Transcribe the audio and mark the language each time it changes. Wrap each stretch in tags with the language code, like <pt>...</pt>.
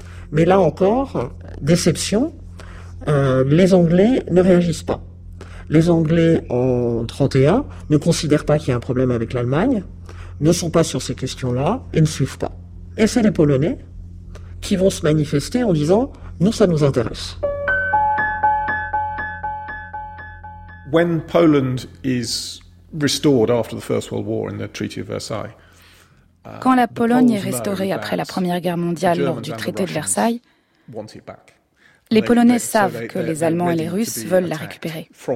<fr>Mais là encore, déception, les Anglais ne réagissent pas. Les Anglais, en 1931, ne considèrent pas qu'il y a un problème avec l'Allemagne, ne sont pas sur ces questions-là et ne suivent pas. Et c'est les Polonais qui vont se manifester en disant « Nous, ça nous intéresse. »</fr> <en>When Poland is restored after the First World War in the Treaty of Versailles.</en> <fr>Quand la Pologne est restaurée après la Première Guerre mondiale lors du traité de Versailles, les Polonais savent que les Allemands et les Russes veulent la récupérer.</fr>